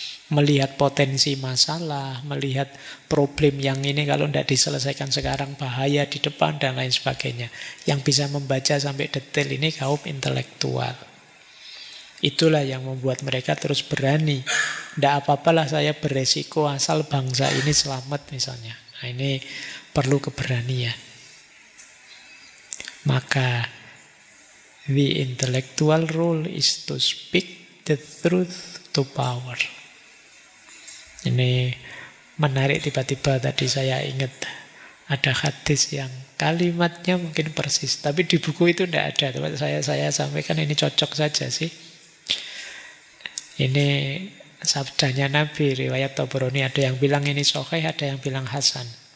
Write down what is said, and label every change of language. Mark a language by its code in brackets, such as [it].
[id] Melihat potensi masalah, melihat problem yang ini kalau tidak diselesaikan sekarang bahaya di depan dan lain sebagainya. Yang bisa membaca sampai detail ini kaum intelektual. Itulah yang membuat mereka terus berani. Tidak apa-apalah saya beresiko asal bangsa ini selamat misalnya. Nah ini perlu keberanian. Maka [en] the intellectual role is to speak the truth to power. [id] Ini menarik, tiba-tiba tadi saya ingat ada hadis yang kalimatnya mungkin persis, tapi di buku itu tidak ada. Saya sampaikan ini cocok saja sih. Ini sabdanya Nabi, riwayat Tabrani, ada yang bilang ini sahih, ada yang bilang hasan.